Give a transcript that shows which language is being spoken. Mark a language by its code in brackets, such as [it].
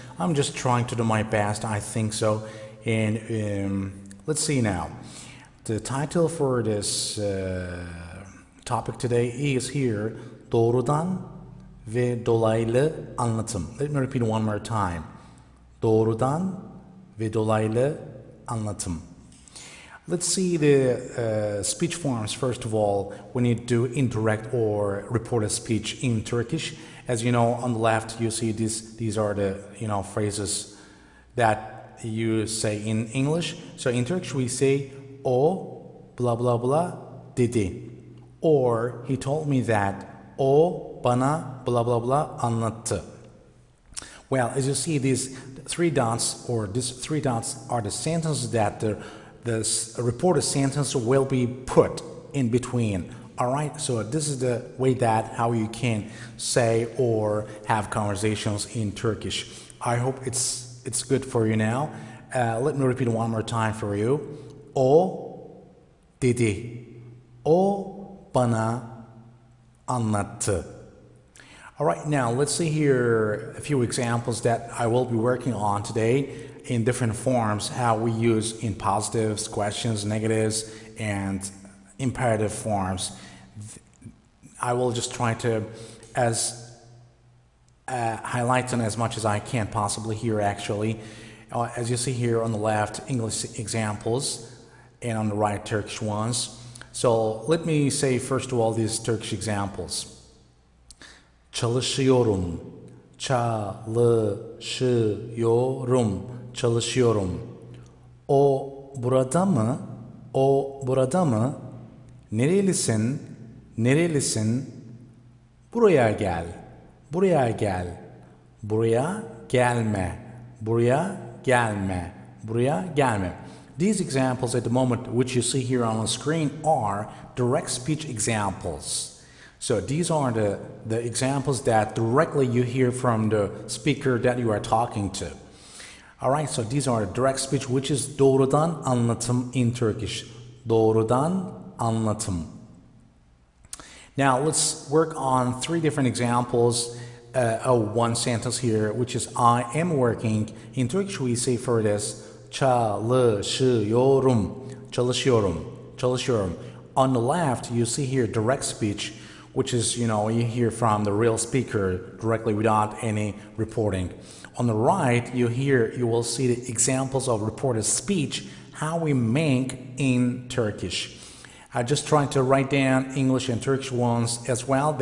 [en] I'm just trying to do my best, I think so. And let's see now. The title for this topic today is here, [tr] Doğrudan ve Dolaylı Anlatım. [en] Let me repeat one more time. [tr] Doğrudan ve Dolaylı Anlatım. [en] Let's see the speech forms first of all when you do indirect or reported speech in Turkish. As you know, on the left you see these are the phrases that you say in English. So in Turkish we say [tr] o blah blah blah dedi. [en] Or he told me that [tr] o bana blah blah blah anlattı. [en] Well, as you see, these three dots are the sentences that the reported sentence will be put in between. All right, so this is the way that how you can say or have conversations in Turkish. I hope it's good for you now. Let me repeat one more time for you. [tr] O dedi. O bana anlattı. [en] All right, now let's see here a few examples that I will be working on today in different forms, how we use in positives, questions, negatives, and imperative forms. I will just try to highlight them as much as I can possibly here actually. As you see here on the left, English examples, and on the right, Turkish ones. So let me say first of all these Turkish examples. [tr] Çalışıyorum, çalışıyorum, çalışıyorum. O burada mı? O burada mı? Nerelisin? Nerelisin? Buraya gel. Buraya gel. Buraya gelme. Buraya gelme. Buraya gelme. [en] These examples at the moment which you see here on the screen are direct speech examples. So these are the examples that directly you hear from the speaker that you are talking to. Alright, so these are direct speech which is [tr] doğrudan anlatım [en] in Turkish. [tr] Doğrudan anlatım. [en] Now let's work on three different examples of one sentence here which is I am working. In Turkish we say for this [tr] çalışıyorum, çalışıyorum, çalışıyorum. [en] On the left, you see here direct speech, which is, you hear from the real speaker directly without any reporting. On the right, you will see the examples of reported speech, how we make in Turkish. I just trying to write down English and Turkish ones as well.